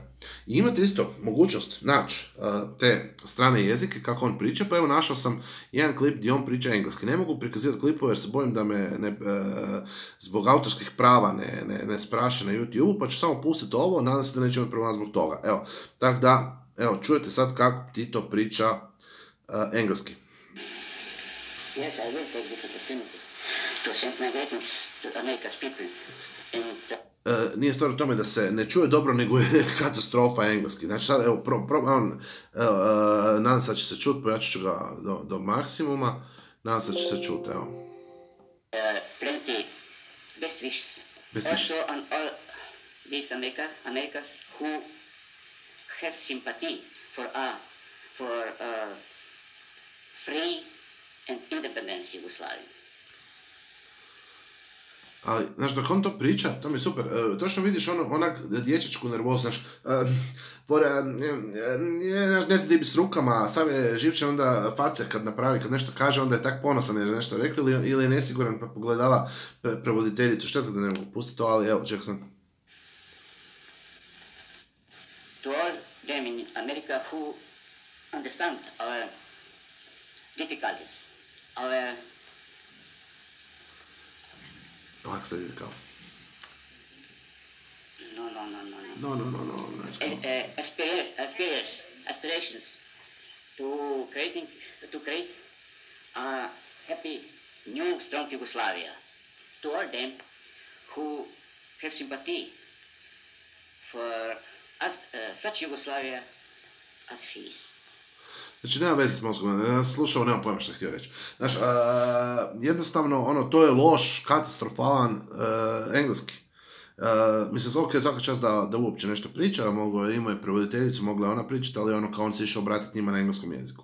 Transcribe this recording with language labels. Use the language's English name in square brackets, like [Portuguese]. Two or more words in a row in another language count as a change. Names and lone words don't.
[Croatian] I imate isto mogućnost naći te strane jezike kako on priča, pa evo našao sam jedan klip gdje on priča engleski. Ne mogu prikazivati klipove jer se bojim da me zbog autorskih prava ne spraše na YouTube, pa ću samo pustiti ovo, nadam se da neće imati problema zbog toga. Evo, tako da, evo, čujete sad kako Tito priča engleski. [English] Yes, I will take this opportunity to send my greetings to America's people. [Croatian] Nije stvar u tome da se ne čuje dobro, nego je katastrofa engleski. Znači sad, evo, nadam se da će se čuti, pojačat ću ga do maksimuma, nadam se da će se čuti, evo. [English] Plenty best wishes. Also on all these Americas who have sympathy for free and independence Jugoslavia. [Croatian] Ali, znaš, dok on to priča, to mi je super. Točno vidiš onak dječačku nervozu, znaš, ne znam di bi s rukama, sav je živčan onda face kad napravi, kad nešto kaže, onda je tak ponosan jer je nešto rekao ili je nesiguran pa pogledava prevoditeljicu. Šteta da ne mogu pustiti to, ali evo, čekaj sam. [English] To all them in America who understand our difficulties, our [Croatian] Ovako sad ide kao. [English] No. No. Aspirations to create a happy, new, strong Yugoslavia. To all them who have sympathy for us, such Yugoslavia as his. [Croatian] Znači, nema veze s mozgom, ja sam slušao, nemam pojma što htio reći. Znaš, jednostavno, to je loš, katastrofalan engleski. Mislim, ok, svaka čast da uopće nešto priča, imao je prevoditeljicu, mogla je ona pričati, ali kao on se išao obratiti njima na engleskom jeziku.